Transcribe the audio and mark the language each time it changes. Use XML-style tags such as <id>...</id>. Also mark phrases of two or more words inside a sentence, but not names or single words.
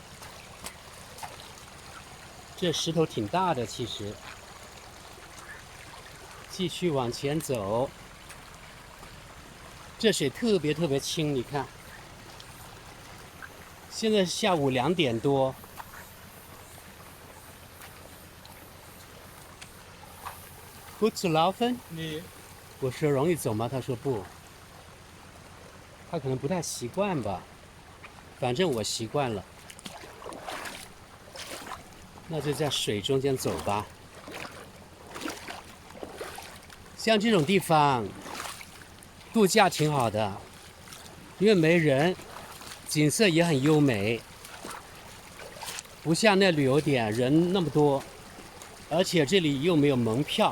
<zh>这石头挺大的，其实。继续往前走，这水特别清，你看。现在下午2点多。</zh> <de>Gut zu laufen？</de> <zh>我说容易走吗？他说不。他可能不太习惯吧，反正我习惯了。那就在水中间走吧。像这种地方度假挺好的，因为没人，景色也很优美，不像那旅游点人那么多，而且这里又没有门票。</zh>